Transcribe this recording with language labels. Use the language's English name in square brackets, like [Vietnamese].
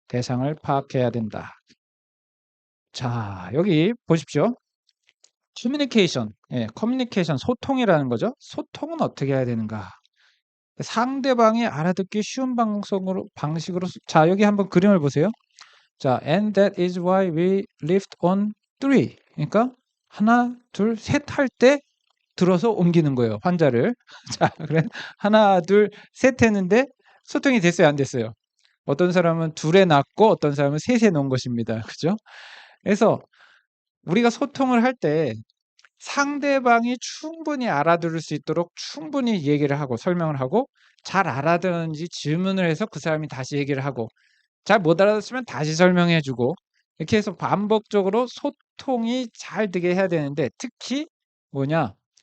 [Korean] 대상을 파악해야 된다. 자, 여기 보십시오. 커뮤니케이션, 커뮤니케이션, 소통이라는 거죠. 소통은 어떻게 해야 되는가? 상대방이 알아듣기 쉬운 방식으로, 자, 여기 한번 그림을 보세요. 자, [English] and that is why we lift on 3. [Korean] 그러니까 하나, 둘, 셋 할 때 들어서 옮기는 거예요, 환자를. 자, 그래 하나, 둘, 셋 했는데 소통이 됐어요, 안 됐어요? 어떤 사람은 둘에 놨고 어떤 사람은 셋에 놓은 것입니다. 그죠? 그래서 우리가 소통을 할 때 상대방이 충분히 알아들을 수 있도록 충분히 얘기를 하고 설명을 하고 잘 알아듣는지 질문을 해서 그 사람이 다시 얘기를 하고 잘 못 알아듣으면 다시 설명해 주고 이렇게 해서 반복적으로 소통이 잘 되게 해야 되는데 특히 뭐냐?